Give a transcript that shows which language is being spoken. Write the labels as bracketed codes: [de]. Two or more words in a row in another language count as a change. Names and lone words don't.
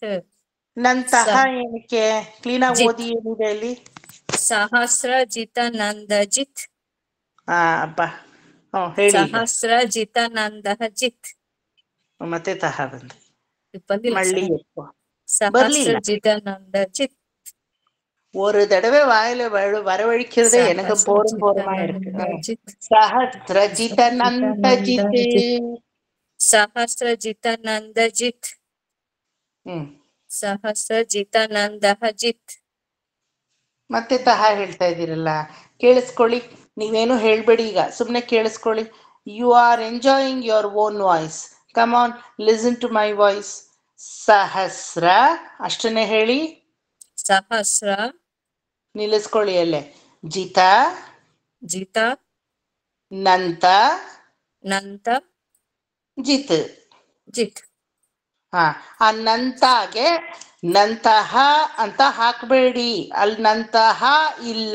[kn] ನಂತಹ ಏನಕ್ಕೆ? ಕ್ಲೀನ್ ಆಗಿ ಓದಿ, ಏನಿದೆ ಅಲ್ಲಿ? ಸಹಸ್ರಜಿತನಂದಜಿತ್. ಅಪ್ಪ ಹೇಳಿ. ಸಹಸ್ರಜಿತನಂದಃ ಜಿತ್. ಮತ್ತೆ ತಹ ಬಂದ್ರಿ, ಬಂದಿಲ್ಲ ಮಳ್ಳಿ ಬರ್ಲಿಲ್ಲ. [ta] சஹஸ்ரஜிதானந்தஜித். ஒரு தடவை வாயில வரவழிக்கிறதே எனக்கு போரும் போருமா இருக்கு. சஹஸ்ரஜிதனந்தஜித். சஹஸ்ரஜிதானந்தஜித். [kn] ಸಹಸ್ರಜಿತಾನಂದಜಿತ್. ಮತ್ತೆ ತಹ ಹೇಳ್ತಾ ಇದ್ದೀರಲ್ಲ, ಕೇಳಿಸ್ಕೊಳ್ಳಿ. ನೀವೇನು ಹೇಳ್ಬೇಡಿ ಈಗ, ಸುಮ್ನೆ ಕೇಳಿಸ್ಕೊಳ್ಳಿ. [en] you are enjoying your own voice. come on, listen to my voice. [kn] ಸಹಸ್ರ ಅಷ್ಟನ್ನೇ ಹೇಳಿ. ಸಹಸ್ರ ನಿಲ್ಲಿಸ್ಕೊಳ್ಳಿ ಅಲ್ಲೇ. ಜಿತ ಜಿತ ನಂತ ನಂತ ಜಿತ್. ಜಿತ್. ಆ ನಂತಾಗೆ ನಂತಹ ಅಂತ ಹಾಕ್ಬೇಡಿ, ಅಲ್ಲಿ ನಂತಹ ಇಲ್ಲ.